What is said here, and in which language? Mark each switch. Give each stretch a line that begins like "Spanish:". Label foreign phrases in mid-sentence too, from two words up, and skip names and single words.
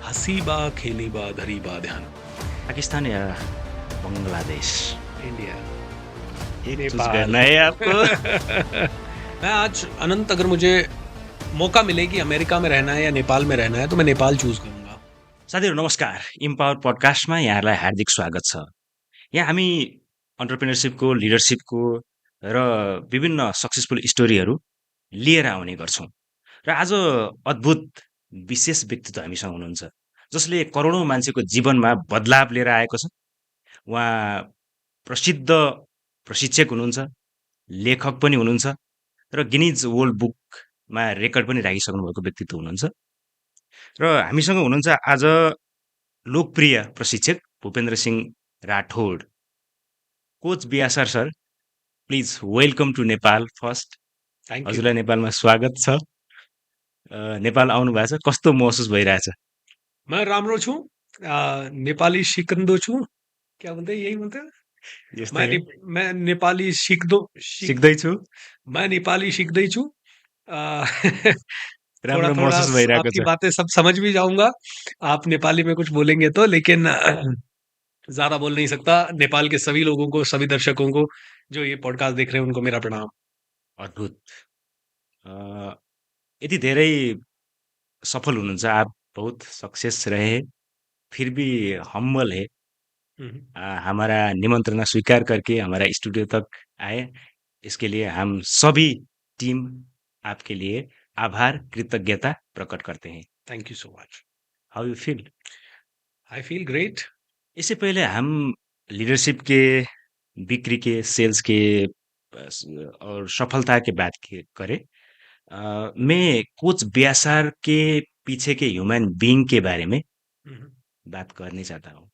Hindi: हंसी बा, खेली बा, धरी बा ध्यान। पाकिस्तान या बांग्लादेश? इंडिया। एक चूज नेपाल। करना है आपको। मैं आज अनंत, अगर मुझे मौका मिले कि अमेरिका में रहना है या नेपाल में रहना है तो मैं नेपाल चूज करूंगा।
Nepali: साथीहरू नमस्कार, इम्पावर पडकास्टमा यहाँलाई हार्दिक स्वागत छ। यहाँ हामी अन्टरप्रेन्योरसिपको, लिडरसिपको र विभिन्न सक्सेसफुल स्टोरीहरू लिएर आउने गर्छौँ। र आज अद्भुत विशेष व्यक्तित्व हामीसँग हुनुहुन्छ, जसले करोडौँ मान्छेको जीवनमा बदलाव लिएर आएको छ। उहाँ प्रसिद्ध प्रशिक्षक हुनुहुन्छ, लेखक पनि हुनुहुन्छ र गिनिज वर्ल्ड बुकमा रेकर्ड पनि राखिसक्नु भएको व्यक्तित्व हुनुहुन्छ। र हामीसँग हुनुहुन्छ आज लोकप्रिय प्रशिक्षक भूपेन्द्र सिंह राठौड।
English: coach Biyasar sir, please welcome to Nepal. फर्स्ट thank you.
Nepali: हजुरलाई नेपालमा स्वागत छ। नेपाल आउनु भएको छ, कस्तो महसुस भइरहेछ? मैं राम्रो छु। नेपाली सिकन्दो छु।
Hindi: क्या बोलते हैं? यही बोलते हैं।
Nepali: यस्तै है,
Hindi: मैं नेपाली सीख
Nepali: सिक्दैछु। मैं नेपाली सीख्दैछु। अ, थोड़ा राम्रो
Hindi: थोड़ा
Nepali: महसुस भइरहेको
Hindi: आपकी
Nepali: छ।
Hindi: बातें सब समझ भी जाऊंगा आप नेपाली में कुछ बोलेंगे तो, लेकिन ज्यादा बोल नहीं सकता। नेपाल के सभी लोगों को, सभी दर्शकों को जो ये पॉडकास्ट देख रहे हैं, उनको मेरा प्रणाम।
Nepali: अद्भुत। अ, यति धेरै सफल हुनुहुन्छ
Hindi: आप, बहुत सक्सेस रहे, फिर भी हम्बल है। हम्म। हमारा निमंत्रणा स्वीकार करके हमारा स्टूडियो तक आए, इसके लिए हम सभी टीम आपके लिए आभार कृतज्ञता प्रकट करते हैं।
English: thank you so much. how you feel? I feel great.
Hindi: इससे पहले हम लीडरशिप के, बिक्री के, सेल्स के और सफलता के बात करें। मैं कोच ब्यासार के पीछे के
English: human being
Hindi: के बारे में बात करने चाहता हूँ।